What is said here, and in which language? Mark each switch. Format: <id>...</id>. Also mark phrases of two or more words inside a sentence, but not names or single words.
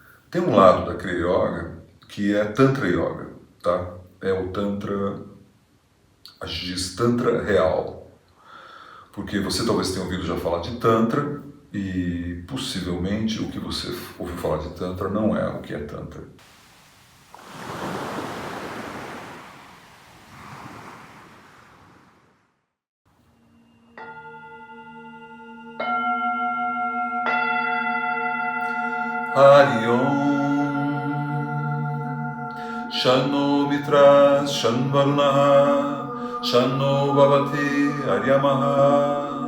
<pt>Tem um lado da Kriya Yoga que é Tantra Yoga, tá? É o Tantra, a gente diz Tantra real, porque você talvez tenha ouvido já falar de Tantra e possivelmente o que você ouviu falar de Tantra não é o que é Tantra.</pt> <sa>हरि ॐ शन्नो मित्रः शंवरुणः शन्नो भवति अर्यमा</sa>